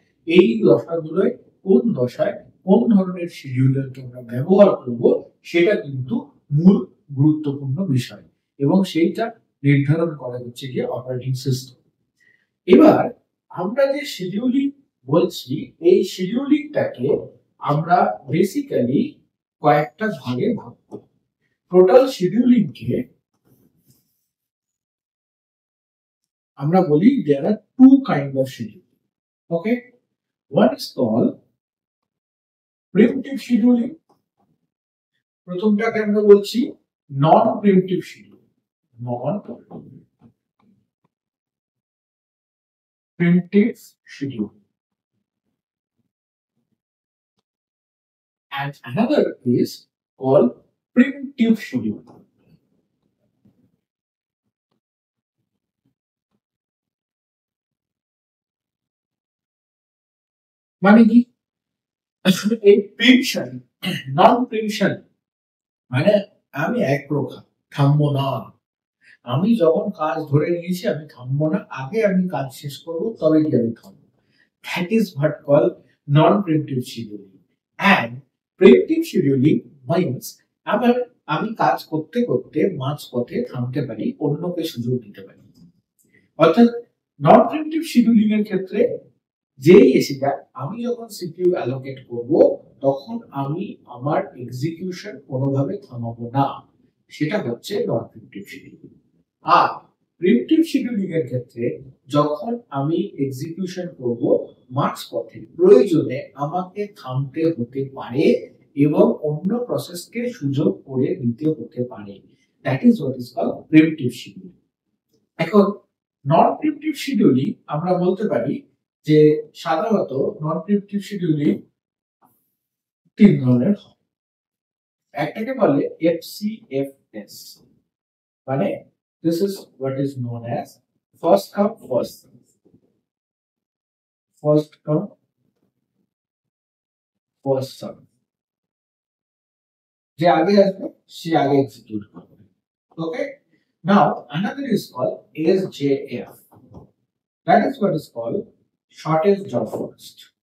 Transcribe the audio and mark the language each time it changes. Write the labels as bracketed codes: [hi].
[bn] এই দশাগুলোয় কোন দশায় কোন ধরনের শিডিউলারকে আমরা ব্যবহার করব সেটা কিন্তু মূল গুরুত্বপূর্ণ বিষয়, এবং সেইটা নির্ধারণ করা হচ্ছে গিয়ে অপারেটিং সিস্টেম। এবার আমরা যে শিডিউলিং বলছি, এই শিডিউলিংটাকে আমরা বেসিক্যালি কয়েকটা ভাগে ভাগ করি। টোটাল শিডিউলিংকে আমরা বলি [en] there are two kinds of scheduling. Okay, one is called preemptive scheduling, [bn] প্রথমটাকে আমরা বলছি নন প্রিএমপ্টিভ scheduling. [en] Non preemptive scheduling and another is called preemptive scheduling. [bn] মানে কি? এই প্রিএমশন, নন প্রিএমশন মানে আমি এক প্রকার থামবো না, আমি যখন কাজ ধরে নিয়েছি আমি থামবো না, আগে আমি কাজ শেষ করব তবে কি আমি থামবো। [en] That is what called non-preemptive scheduling. And preemptive scheduling means [bn] আমি কাজ করতে করতে মাঝপথে থামতে পারি, অন্যকে সুযোগ দিতে পারি। অর্থাৎ নন প্রিএমপ্টিভ শিডিউলিং এর ক্ষেত্রে যেই এসে যায়, আমি যখন সিপিইউ অ্যালোকেট করব তখন আমি আমার এক্সিকিউশন কোনোভাবে থামাবো না, সেটা হচ্ছে নন প্রিএমপ্টিভ শিডিউলিং। আর প্রিএমপ্টিভ শিডিউলিং এর ক্ষেত্রে যখন আমি এক্সিকিউশন করব মাঝপথে প্রয়োজনে আমাকে থামতে হতে পারে এবং অন্য প্রসেসকে সুযোগ করে দিতে হতে পারে, [en] that is what is called [bn] প্রিএমপ্টিভ scheduling. এখন নন প্রিএমপ্টিভ শিডিউলিং আমরা বলতে পারি যে সাধারণত নন প্রিএমপ্টিভ শিডিউলিং তিন ধরনের হয়। একটাকে বলে [en] FCFS, মানে this is what is known as first come first serve. First come first serve, [bn] যে আগে আসবে সে আগে এক্সিকিউট করবে। [en] Okay, now another is called SJF, that is what is called shortest job first.